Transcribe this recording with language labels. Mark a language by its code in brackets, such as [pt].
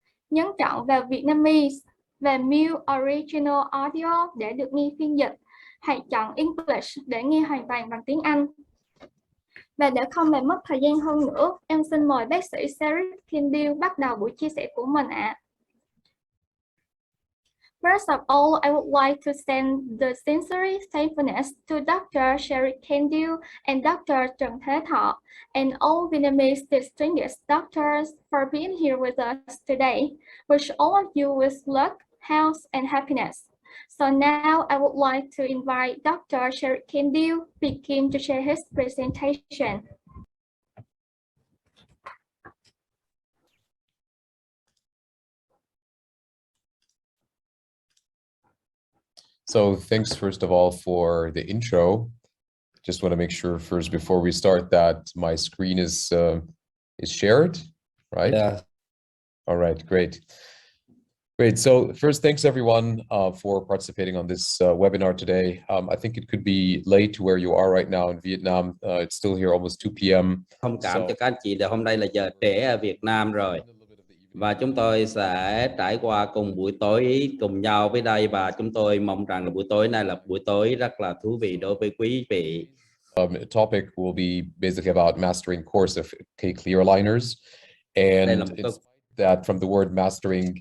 [vi] Nhấn chọn vào Vietnamese và Mute Original Audio để được nghe phiên dịch. Hãy chọn English để nghe hoàn toàn bằng tiếng Anh. Và để không làm mất thời gian hơn nữa, em xin mời bác sĩ Sherif Kandil bắt đầu buổi chia sẻ của mình ạ. [en] First of all, I would like to send the sincere thankfulness to Dr. Sherif Kandil and Dr. Trần Thế Thọ and all Vietnamese distinguished doctors for being here with us today. Wish all of you with luck, health, and happiness. So now I would like to invite Dr. Sherif Kandil begin to share his presentation. So thanks first of all for the intro. Just want to make sure first before we start that my screen is shared, right? Yeah. All right, great. Great. So first, thanks everyone for participating on this webinar today. I think it could be late to where you are right now in Vietnam. It's still here almost 2 p.m. [vi] Thông cảm cho các anh chị là hôm nay là giờ trễ ở Việt Nam rồi. Và chúng tôi sẽ trải qua cùng buổi tối cùng nhau với đây, và chúng tôi mong rằng là buổi tối này là buổi tối rất là thú vị đối với quý vị. [en] Topic will be basically about mastering course of K-clear aligners, and it's that from the word mastering,